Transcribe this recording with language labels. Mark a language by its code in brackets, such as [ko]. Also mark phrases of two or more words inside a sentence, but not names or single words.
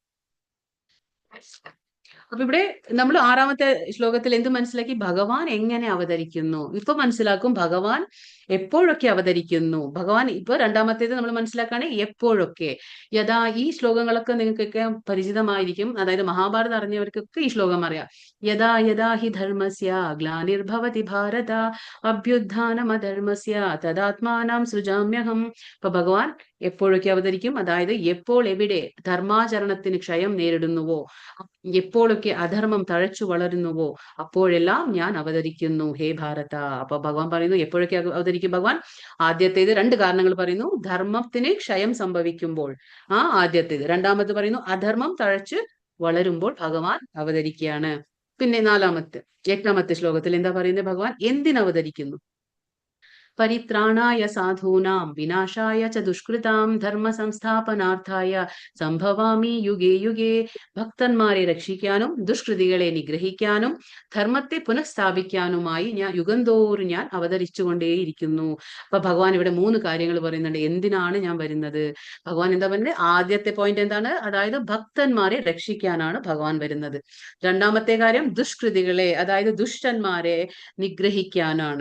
[ml] അപ്പൊ ഇവിടെ നമ്മൾ 6ാമത്തെ ശ്ലോകത്തിൽ എന്ത് മനസ്സിലാക്കി? ഭഗവാൻ എങ്ങനെ അവതരിക്കുന്നു. ഇപ്പൊ മനസ്സിലാക്കും ഭഗവാൻ എപ്പോഴൊക്കെ അവതരിക്കുന്നു. ഭഗവാൻ ഇപ്പൊ 2ാമത്തേത് നമ്മൾ മനസ്സിലാക്കാണ് എപ്പോഴൊക്കെ. യഥാ ഈ ശ്ലോകങ്ങളൊക്കെ നിങ്ങൾക്കൊക്കെ പരിചിതമായിരിക്കും. അതായത് മഹാഭാരതം അറിഞ്ഞവർക്കൊക്കെ ഈ ശ്ലോകം അറിയാം. [sa] യഥാ യഥാ ഹി ധർമ്മസ്യ ഗ്ലാനിർഭവതി ഭാരത അഭ്യുത്ഥാനമധർമ്മസ്യ തദാത്മാനം സൃജാമ്യഹം. [ml] ഇപ്പൊ ഭഗവാൻ എപ്പോഴൊക്കെ അവതരിക്കും, അതായത് എപ്പോൾ എവിടെ ധർമാചരണത്തിന് ക്ഷയം നേരിടുന്നുവോ, എപ്പോഴൊക്കെ അധർമ്മം തഴച്ചു വളരുന്നുവോ അപ്പോഴെല്ലാം ഞാൻ അവതരിക്കുന്നു [sa] ഹേ ഭാരത. [ml] അപ്പൊ ഭഗവാൻ പറയുന്നു എപ്പോഴൊക്കെ അവതരിക്കും ഭഗവാൻ? ആദ്യത്തേത് 2 കാരണങ്ങൾ പറയുന്നു. ധർമ്മത്തിന് ക്ഷയം സംഭവിക്കുമ്പോൾ ആദ്യത്തേത്. 2ാമത് പറയുന്നു അധർമ്മം തഴച്ച് വളരുമ്പോൾ ഭഗവാൻ അവതരിക്കുകയാണ്. പിന്നെ 8ാമത്തെ ശ്ലോകത്തിൽ എന്താ പറയുന്നത്? ഭഗവാൻ എന്തിനവതരിക്കുന്നു? [sa] പരിത്രാണായ സാധൂനാം വിനാശായ ച ദുഷ്കൃതാം ധർമ്മ സംസ്ഥാപനാർത്ഥായ സംഭവാമി യുഗേ യുഗേ. [ml] ഭക്തന്മാരെ രക്ഷിക്കാനും ദുഷ്കൃതികളെ നിഗ്രഹിക്കാനും ധർമ്മത്തെ പുനഃസ്ഥാപിക്കാനുമായി യുഗന്തോറും ഞാൻ അവതരിച്ചുകൊണ്ടേയിരിക്കുന്നു. അപ്പൊ ഭഗവാൻ ഇവിടെ 3 കാര്യങ്ങൾ പറയുന്നുണ്ട്. എന്തിനാണ് ഞാൻ വരുന്നത്? ഭഗവാൻ എന്താ പറയുന്നത്? ആദ്യത്തെ പോയിന്റ് എന്താണ്? അതായത് ഭക്തന്മാരെ രക്ഷിക്കാനാണ് ഭഗവാൻ വരുന്നത്. 2ാമത്തെ കാര്യം ദുഷ്കൃതികളെ, അതായത് ദുഷ്ടന്മാരെ നിഗ്രഹിക്കാനാണ്.